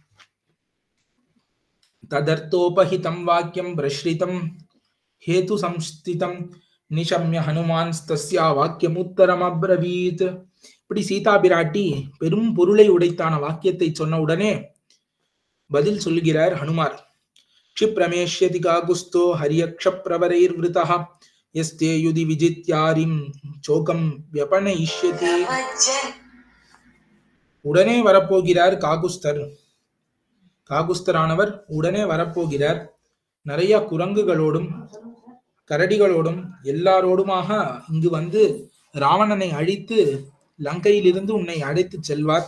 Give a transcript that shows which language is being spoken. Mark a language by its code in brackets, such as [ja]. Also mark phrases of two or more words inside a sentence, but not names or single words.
[sa] तदर्थोपहितम् वाक्यम् प्रश्रितम् हेतु संस्थितम् निशम्य हनुमान् तस्याः वाक्यम् उत्तरम् अब्रवीत्. [ta] இப்படி சீதா பிராட்டி பெரும் பொருளை உடைத்தான வாக்கியத்தை சொன்ன உடனே பதில் சொல்கிறார் ஹனுமார். [sa] क्षिप्रमेष्यति काकुस्थो हर्यक्षप्रवरैर्वृतः यस्ते युधि विजित्यारिं चोकं व्यपनयिष्यति. [ta] உடனே வரப்போகிறார் காகுஸ்தர். காகுஸ்தரானவர் உடனே வரப்போகிறார். நிறைய குரங்குகளோடும் கரடிகளோடும் எல்லாரோடுமாக இங்கு வந்து ராவணனை அழித்து லங்கையிலிருந்து உன்னை அழைத்து செல்வார்.